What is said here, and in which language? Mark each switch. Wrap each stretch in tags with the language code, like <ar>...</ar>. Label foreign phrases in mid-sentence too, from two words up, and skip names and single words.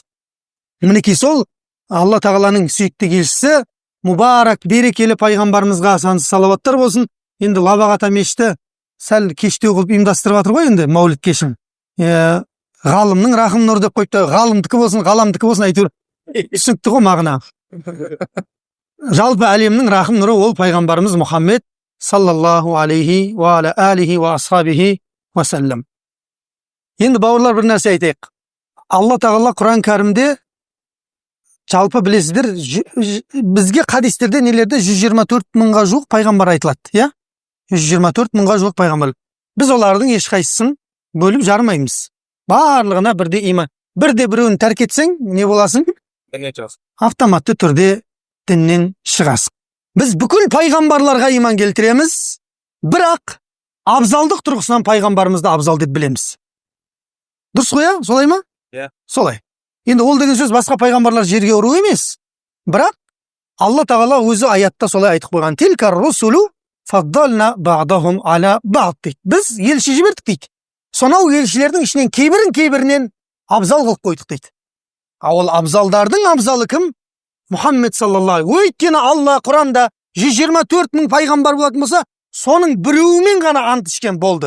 <kk>Мінекей сол Алла тағаланың сүйікті елшісі, мубарак, берекелі пайғамбарымызға сансыз салауаттар болсын. Енді Лабағата мешіті сәл кештеу қылып ұйымдастырып жатыр ғой, енді мәуліт кешін. Ғалымның рахым нұры деп қойыпты. Ғалымдікі болсын, ғаламдікі болсын, әйтеуір түсінікті ғой мағына. Жалпы әлемнің рахым нұры ол пайғамбарымыз Мұхаммед</kk> <ar>صلى الله عليه وعلى آله وأصحابه وسلم.</ar> <kk>Енді бауырлар, бір нәрсе айтайық. Алла тағала Құран кәрімде, жалпы білесіздер, бізге хадистерде нелерде 124 мыңға жуық пайғамбар айтылады, иә? 124 мыңға жуық пайғамбар. Біз олардың ешқайсысын бөліп жармаймыз. Барлығына бірде иман. Бірде біреуін тәрк етсең, не боласың? Автоматты түрде діннен шығасың. Біз бүкіл пайғамбарларға иман келтіреміз, бірақ абзалдық тұрғысынан пайғамбарымызды абзал деп білеміз. Дұрыс қой, солай ма? Солай. Енді ол деген сөз басқа пайғамбарлар жерге ұру емес. Бірақ Алла тағала өзі аятта солай айтып қойған.</kk> <ar>تلك الرسل فضلنا بعضهم على بعض дейді.</ar> <kk>Біз елші жібердік дейді. Сонау елшілердің ішінен кейбірінен абзал қылып қойдық дейді. Ол абзалдардың абзалы кім? Мұхаммед саллаллаху. Өйткені Алла Құранда 124 мың пайғамбар болатын болса, соның біреуімен ғана ант ішкен болды.</kk>